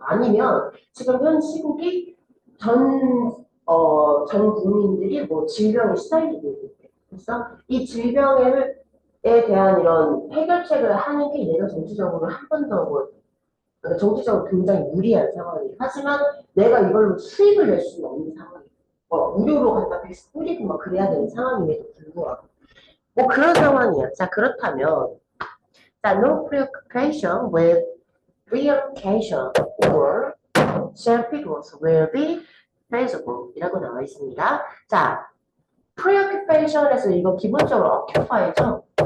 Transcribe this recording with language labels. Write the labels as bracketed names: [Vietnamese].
[Korean] 아니면 지금 현 시국이 전 국민들이 뭐 질병에 시달리고 있는데 그래서 이 질병에 대한 이런 해결책을 하는 게 얘가 정치적으로 한 번 더 뭐, 그러니까 정치적으로 굉장히 유리한 상황이에요. 하지만 내가 이걸로 수익을 낼 수는 없는 상황이에요. 무료로 갖다 뿌리고 막 그래야 되는 상황임에도 불구하고. 뭐 그런 상황이야. 자, 그렇다면, 자, [English] no preoccupation with reallocation or self growth will be feasible [Korean] 이라고 나와 있습니다. 자, preoccupation에서 이거 기본적으로 occupy죠?